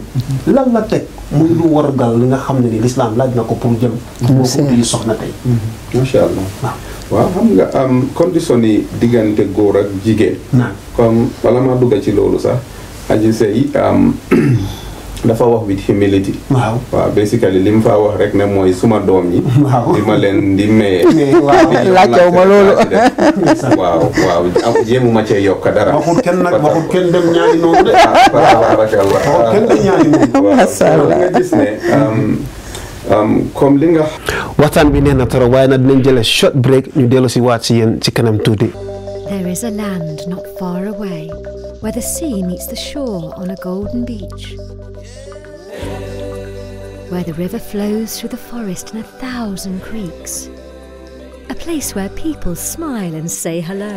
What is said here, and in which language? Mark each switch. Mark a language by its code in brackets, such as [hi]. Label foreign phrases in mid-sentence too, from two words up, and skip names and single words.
[wo] lan la teg muy lu war gal li nga xam ne ni l'islam laaj na ko pour jëm. moo ko uti soxna tey. [ar] ما شاء الله [wo] waaw xam nga condition yi diggante góor ak jigéen. comme wala ma dugg ci loolu sax aji sëy dafa wax [en] with humility. [wo] waaw basically li mu fa wax rek ne mooy suma doom ñi. di ma leen di maye. laajtew ma loolu. waaw jéemu ma cee yokk dara. waxul kenn nag waxul kenn dem ñaari noonu de. waxul kenn dem ñaari noonu. nga gis ne comme li nga. waxtaan bi neex na trop waaye nag dinañ jëlee [en] short break [wo] ñu dellu si waat si yéen ci kanam tuuti. [en] There is a land not far away where the sea meets the shore on a golden beach. Where the river flows through the forest in 1,000 creeks. A place where people smile and say hello.